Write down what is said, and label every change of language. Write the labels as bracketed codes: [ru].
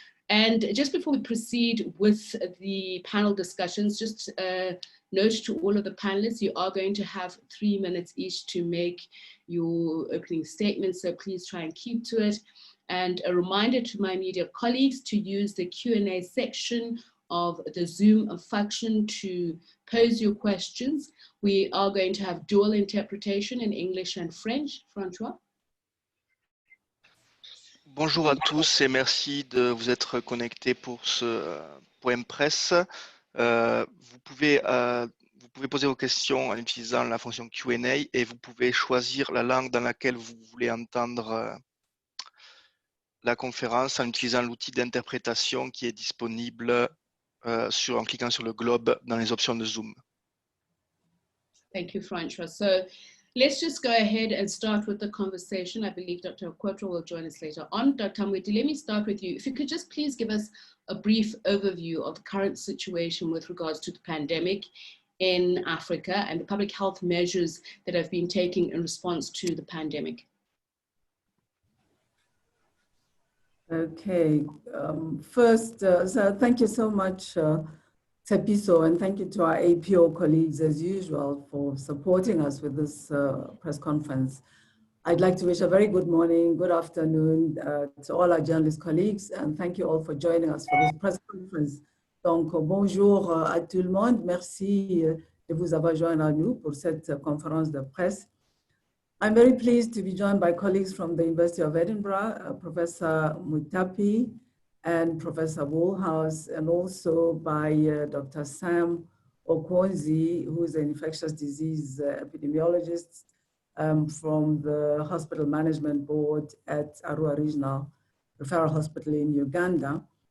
[en] And just before we proceed with the panel discussions, just a note to all of the panelists, you are going to have 3 minutes each to make your opening statements, so please try and keep to it. And a reminder to my media colleagues to use the Q&A section of the Zoom function to pose your questions. We are going to have dual interpretation in English and French. François? [fr] Bonjour à tous et merci de vous être connectés pour ce point presse. Vous pouvez poser vos questions en utilisant la fonction Q&A et vous pouvez choisir la langue dans laquelle vous voulez entendre la conférence en utilisant l'outil d'interprétation qui est disponible en cliquant sur le globe dans les options de Zoom. [en] Thank you, François. So let's just go ahead and start with the conversation. I believe Dr. Okwotro will join us later on. Dr. Mwete, let me start with you. If you could just please give us a brief overview of the current situation with regards to the pandemic in Africa and the public health measures that have been taken in response to the pandemic. Okay, first, so thank you so much, Tsepiso, and thank you to our APO colleagues as usual for supporting us with this press conference. I'd like to wish a very good morning, good afternoon to all our journalist colleagues, and thank you all for joining us for this press conference. [fr] Donc, bonjour à tout le monde. Merci de vous avoir joint à nous pour cette conférence de presse. [en] I'm very pleased to be joined by colleagues from the University of Edinburgh, Professor Motapi and Professor Woolhouse, and also by Dr. Sam Okwonzi, who is an infectious disease epidemiologist from the Hospital Management Board at Arua Regional Referral Hospital in Uganda.